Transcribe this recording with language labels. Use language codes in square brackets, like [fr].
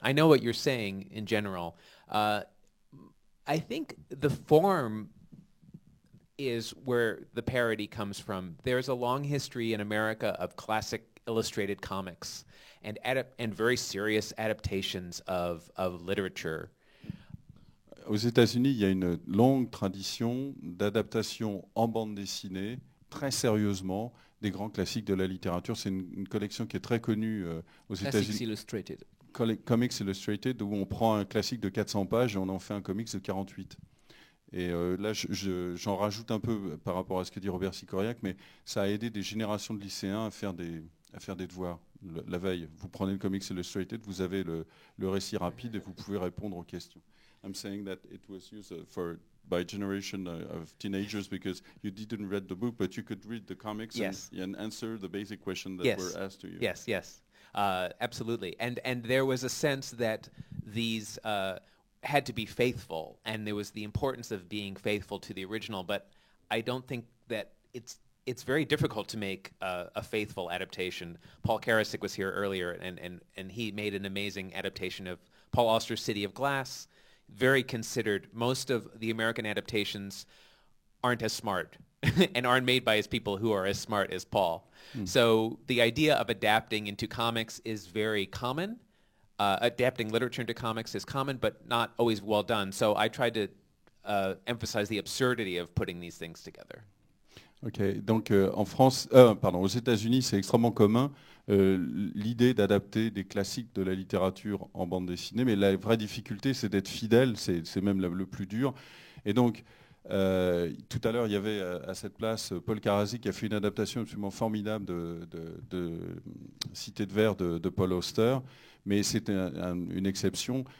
[en] I know what you're saying in general. I think the form is where the parody comes from. There's a long history in America of classic illustrated comics and very serious adaptations of literature. [fr] Aux États-Unis, il y a une longue tradition d'adaptation en bande dessinée, très sérieusement, des grands classiques de la littérature. C'est une collection qui est très connue aux États-Unis. Classics Illustrated. Comics Illustrated, où on prend un classique de 400 pages et on en fait un comics de 48. Et là, j'en rajoute un peu par rapport à ce que dit Robert Sikoriak, mais ça a aidé des générations de lycéens à faire des devoirs la veille. Vous prenez le Comics Illustrated, vous avez le récit rapide et vous pouvez répondre aux questions. [en] I'm saying that it was used by generation of teenagers because you didn't read the book, but you could read the comics and answer the basic questions that were asked to you. Yes, absolutely. And there was a sense that these had to be faithful, and there was the importance of being faithful to the original, but I don't think that it's very difficult to make a faithful adaptation. Paul Karasik was here earlier, and he made an amazing adaptation of Paul Auster's City of Glass, very considered. Most of the American adaptations aren't as smart and aren't made by as people who are as smart as Paul. So the idea of adapting into comics is very common. Adapting literature into comics is common, but not always well done. So I tried to emphasize the absurdity of putting these things together. [fr] Ok, donc aux États-Unis, c'est extrêmement commun l'idée d'adapter des classiques de la littérature en bande dessinée, mais la vraie difficulté, c'est d'être fidèle, c'est même le plus dur. Et donc, tout à l'heure, il y avait à cette place Paul Karazi qui a fait une adaptation absolument formidable de Cité de Verre de Paul Auster, mais c'était une exception.